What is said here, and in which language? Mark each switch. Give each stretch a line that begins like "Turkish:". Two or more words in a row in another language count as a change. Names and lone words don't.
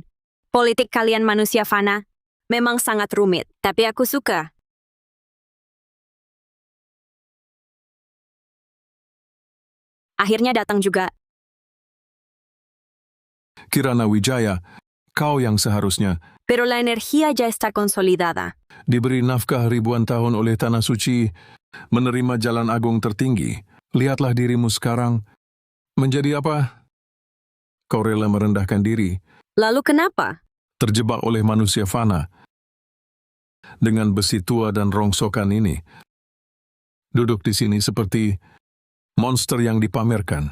Indonesian: Politik kalian manusia fana memang sangat rumit, tapi aku suka. Akhirnya datang juga. Kirana Wijaya, kau yang seharusnya
Spanish: Pero la energía ya está consolidada.
Indonesian: diberi nafkah ribuan tahun oleh Tanah Suci, menerima jalan agung tertinggi. Lihatlah dirimu sekarang. Menjadi apa? Kau rela merendahkan diri, Lalu kenapa? terjebak oleh manusia fana. Dengan besi tua dan rongsokan ini, duduk di sini seperti monster yang dipamerkan.